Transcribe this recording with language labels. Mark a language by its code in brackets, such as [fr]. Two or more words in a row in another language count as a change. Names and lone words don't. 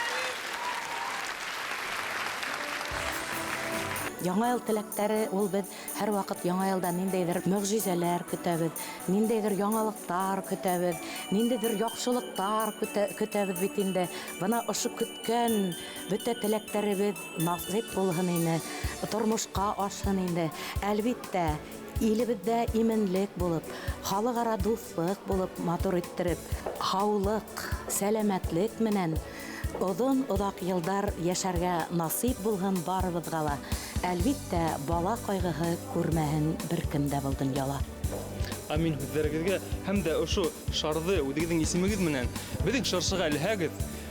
[tt] Яңа ел теләктәре ул без һәр вакыт яңа елда ниндәйдер мөгъҗизәләр көтәбез, ниндәйдер яңалыктар көтәбез, ниндәйдер яхшылыктар көтәбез бит инде. Бына ошо көткән бөтә теләктәребез насыйп булһын инде, тормышка ашсын инде. Әлбиттә, илебездә именлек булып, халыкара дуслык булып матур иттереп, хаулык, [ba] сәламәтлек менән Оҙон-оҙаҡ йылдар йәшәргә насип булһын барыбыҙға ла. Әлбиттә, бала ҡайғыһы күрмәһен бер кем дә был донъяла. Амин һүҙҙәрегеҙгә һәм дә ошо шарҙы үҙегеҙҙең исемегеҙ менән беҙҙең шыршыға элһәгеҙ.